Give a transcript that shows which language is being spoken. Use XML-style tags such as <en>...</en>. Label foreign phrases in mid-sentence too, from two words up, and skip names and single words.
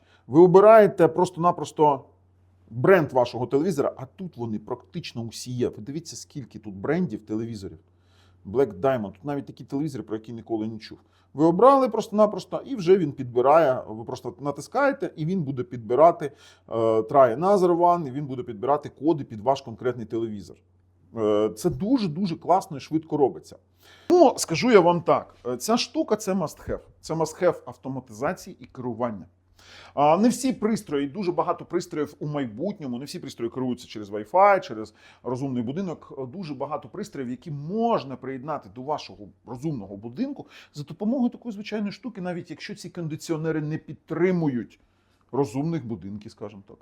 <uk>Ви обираєте просто-напросто бренд вашого телевізора, а тут вони практично усі є. Ви дивіться, скільки тут брендів телевізорів. Black Diamond, тут навіть такі телевізори, про які ніколи не чув. Ви обрали просто-напросто, і вже він підбирає, ви просто натискаєте, і він буде підбирати</uk> <en>try another one,</en> <uk>і він буде підбирати коди під ваш конкретний телевізор. Це дуже-дуже класно і швидко робиться. Ну, скажу я вам так, ця штука – це must-have. Це must-have автоматизації і керування. Не всі пристрої, дуже багато пристроїв у майбутньому, не всі пристрої керуються через Wi-Fi, через розумний будинок. Дуже багато пристроїв, які можна приєднати до вашого розумного будинку за допомогою такої звичайної штуки, навіть якщо ці кондиціонери не підтримують розумних будинків, скажімо так.</uk>